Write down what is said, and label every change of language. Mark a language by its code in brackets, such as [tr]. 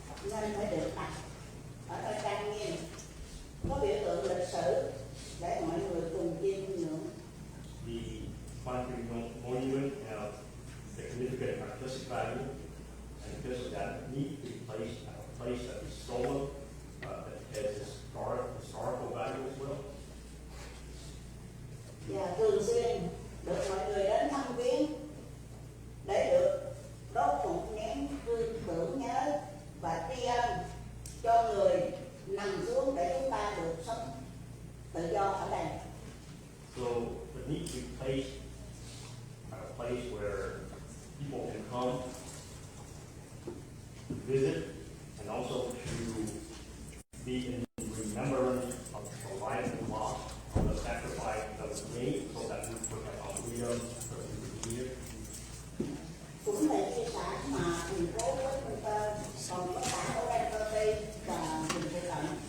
[vi] nên phải được đặt ở nơi trang nghiêm, có biểu tượng lịch sử để mọi người cùng chiêm ngưỡng. [en] The concrete monument have significant artistic value, and because of that, need to be placed at a place that is solemn, that has historical value as well. [vi] Và thường xuyên được mọi người đến thăm viếng để được đốt một nén hương tưởng nhớ và tri ân cho người nằm xuống để chúng ta được sống tự do ở đây. [en] So it needs to be placed at a place where people can come to visit, and also to be in remembrance of the life and loss of the sacrifice that was made so that we could have our freedom for the here. [vi] Cũng là di sản mà thành phố Westminster còn có cả ở HĐTP và vùng phụ cận.